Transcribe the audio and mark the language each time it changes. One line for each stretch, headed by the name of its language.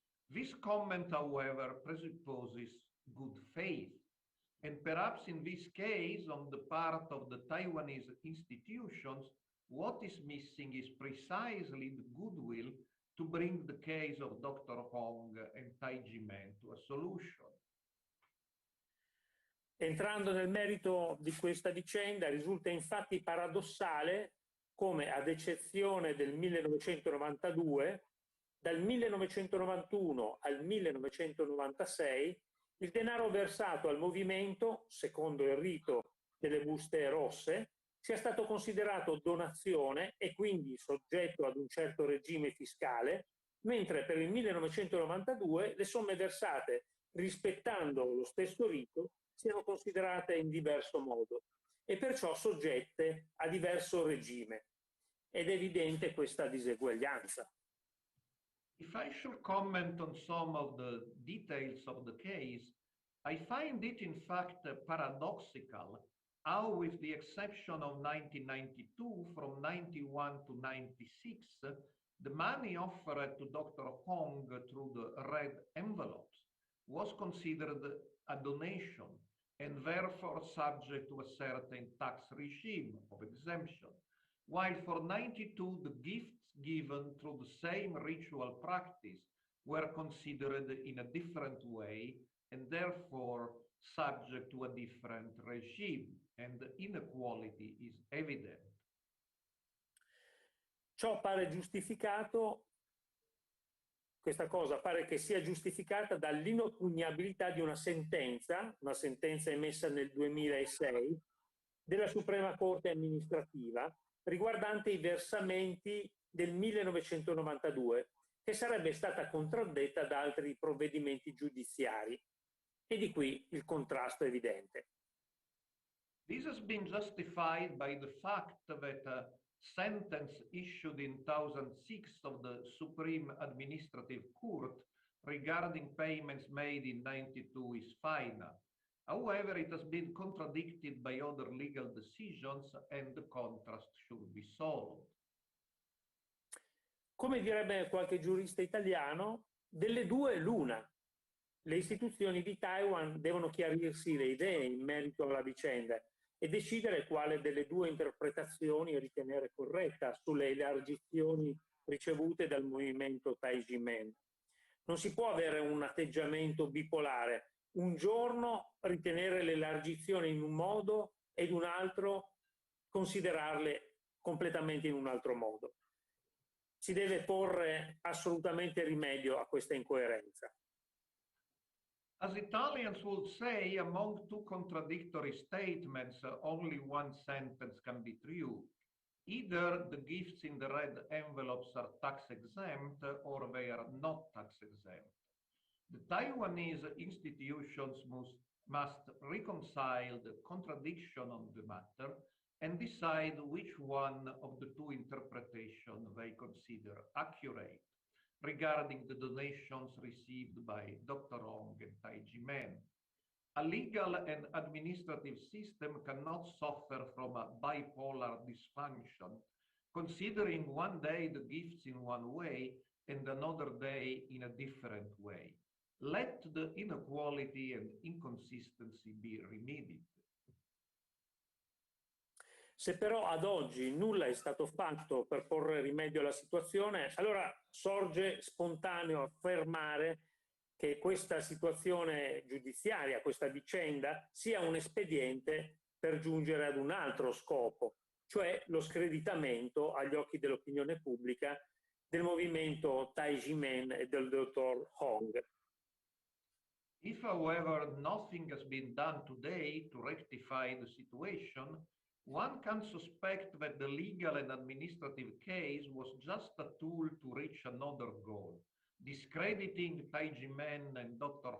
English: This comment, however, presupposes good faith. And perhaps in this case, on the part of the Taiwanese institutions, what is missing is precisely the goodwill to bring the case of Dr. Hong and Taijimen to a solution.
Italian: Entrando nel merito di questa vicenda, risulta infatti paradossale come, ad eccezione del 1992, dal 1991 al 1996, il denaro versato al movimento, secondo il rito delle buste rosse, sia stato considerato donazione e quindi soggetto ad un certo regime fiscale, mentre per il 1992 le somme versate, rispettando lo stesso rito, siano considerate in diverso modo e perciò soggette a diverso regime. Ed è evidente questa diseguaglianza.
English: If I should comment on some of the details of the case, I find it in fact paradoxical how, with the exception of 1992, from 91 to 96, the money offered to Dr. Hong through the red envelopes was considered a donation and therefore subject to a certain tax regime of exemption, while for 92 the gifts given through the same ritual practice were considered in a different way and therefore subject to a different regime, and the inequality is evident.
Italian: Ciò pare giustificato, questa cosa pare che sia giustificata dall'inoppugnabilità di una sentenza emessa nel 2006 della Suprema Corte amministrativa riguardante i versamenti del 1992, che sarebbe stata contraddetta da altri provvedimenti giudiziari. E di qui il contrasto evidente.
English: This has been justified by the fact that a sentence issued in 2006 of the Supreme Administrative Court regarding payments made in 92 is final. However, it has been contradicted by other legal decisions and the contrast should be solved.
Italian: Come direbbe qualche giurista italiano, delle due l'una. Le istituzioni di Taiwan devono chiarirsi le idee in merito alla vicenda e decidere quale delle due interpretazioni ritenere corretta sulle elargizioni ricevute dal movimento Taijimen. Non si può avere un atteggiamento bipolare, un giorno ritenere l'elargizione in un modo ed un altro considerarle completamente in un altro modo. Si deve porre assolutamente rimedio a questa incoerenza.
English: As Italians would say, among two contradictory statements, only one sentence can be true. Either the gifts in the red envelopes are tax exempt or they are not tax exempt. The Taiwanese institutions must reconcile the contradiction on the matter and decide which one of the two interpretations they consider accurate regarding the donations received by Dr. Hong and Taijimen. A legal and administrative system cannot suffer from a bipolar dysfunction, considering one day the gifts in one way and another day in a different way. Let the inequality and inconsistency be remedied.
Italian: Se però ad oggi nulla è stato fatto per porre rimedio alla situazione, allora sorge spontaneo affermare che questa situazione giudiziaria, questa vicenda, sia un espediente per giungere ad un altro scopo, cioè lo screditamento agli occhi dell'opinione pubblica del movimento Taijimen e del dottor Hong.
English: If, however, nothing has been done today to rectify the situation, one can suspect that the legal and administrative case was just a tool to reach another goal, discrediting Taijimen and Dr.